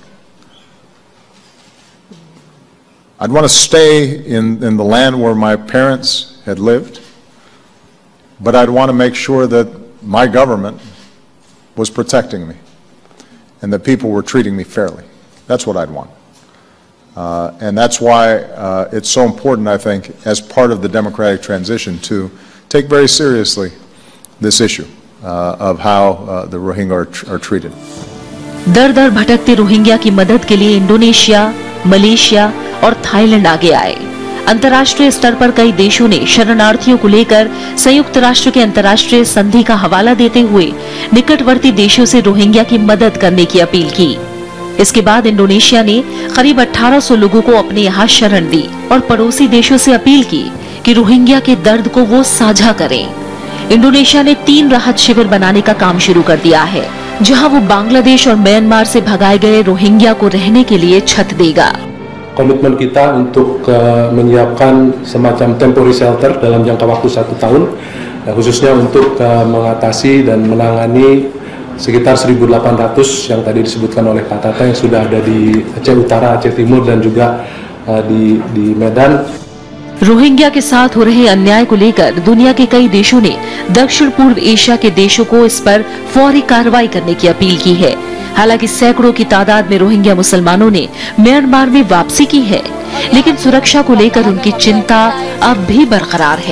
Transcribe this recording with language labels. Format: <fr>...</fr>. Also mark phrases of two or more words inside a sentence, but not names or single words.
<en>I'd want to stay in the land where my parents had lived, but I'd want to make sure that my government was protecting me and that people were treating me fairly. That's what I'd want. And that's why it's so important, I think, as part of the democratic transition, to take very seriously this issue of how the Rohingya are treated.</en> <hi>दर दर भटकते रोहिंग्या की मदद के लिए इंडोनेशिया, मलेशिया और थाईलैंड आगे आए। अंतर्राष्ट्रीय स्तर पर कई देशों ने शरणार्थियों को लेकर संयुक्त राष्ट्र के अंतर्राष्ट्रीय संधि का हवाला देते हुए निकटवर्ती देशों से रोहिंग्या की मदद करने की अपील की। इसके बाद इंडोनेशिया ने करीब 1800 लोगों को अपने यहाँ शरण दी और पड़ोसी देशों से अपील की कि रोहिंग्या के दर्द को वो साझा करें। इंडोनेशिया ने 3 राहत शिविर बनाने का काम शुरू कर दिया है, जहां वो बांग्लादेश और म्यांमार से भगाए गए रोहिंग्या को रहने के लिए छत देगा।</hi> <id>komitmen kita untuk menyiapkan semacam</id> <en>temporary shelter</en> <id>dalam jangka waktu 1 tahun, khususnya untuk mengatasi dan menangani sekitar 1.800 yang tadi disebutkan oleh Pak Tata yang sudah ada di Aceh Utara, Aceh Timur dan juga di Medan.</id> <hi>रोहिंग्या के साथ हो रहे अन्याय को लेकर दुनिया के कई देशों ने दक्षिण पूर्व एशिया के देशों को इस पर फौरी कार्रवाई करने की अपील की है। हालांकि सैकड़ों की तादाद में रोहिंग्या मुसलमानों ने म्यांमार में वापसी की है, लेकिन सुरक्षा को लेकर उनकी चिंता अब भी बरकरार है।</hi>